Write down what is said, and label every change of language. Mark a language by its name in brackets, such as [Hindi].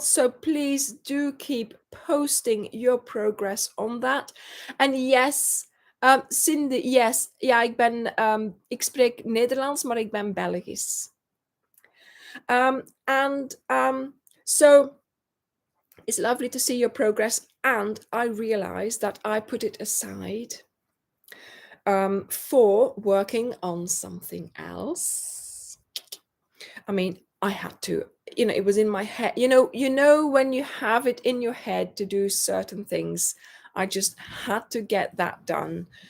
[English] So please do keep posting your progress on that. And yes, Cindy, yes, [Dutch] ja, ik spreek Nederlands, maar ik ben Belgisch. [English] So it's lovely to see your progress. And I realized that I put it aside for working on something else. I mean, I had to, it was in my head. When you have it in your head to do certain things, I just had to get that done.